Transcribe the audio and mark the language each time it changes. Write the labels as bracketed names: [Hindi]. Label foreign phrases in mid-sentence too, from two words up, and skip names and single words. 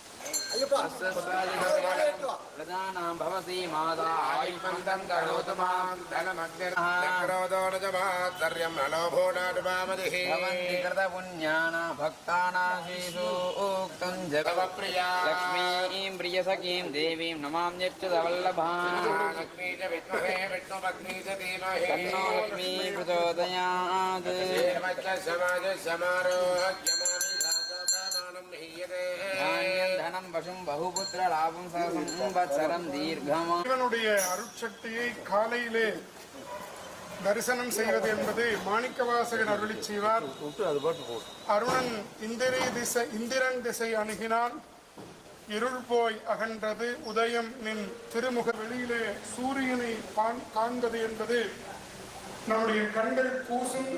[Sanskrit] प्रधानां भवसि माता आयुष्मन्तं करोतु मां धनमग्निर्क्रोधोनजमात्सर्यं नलोभोडाटुपामदिः भवन्ति कृतपुण्यानां भक्तानां श्रीसूक्तं जगवप्रिया लक्ष्मीं प्रियसखीं देवीं नमाम्यच्युतवल्लभां लक्ष्मी च विद्महे विष्णुपत्नी च धीमहि तन्नो लक्ष्मी प्रचोदयात् धनं वशुं बहुपुत्र लाभं संवत्सरं दीर्घमायुः [Tamil] இவனுடைய அருட்சக்தியை காலையிலே தரிசனம் செய்வது என்பது மாணிக்கவாசகர் அருளிச் செய்வார். அருணன் இந்திரன் திசை அணுகினான், இருள் போய் அகன்றது, உதயம் நின் திருமுக வெளியிலே சூரியனை காண்பது என்பது நம்முடைய கண்கள் கூசும்.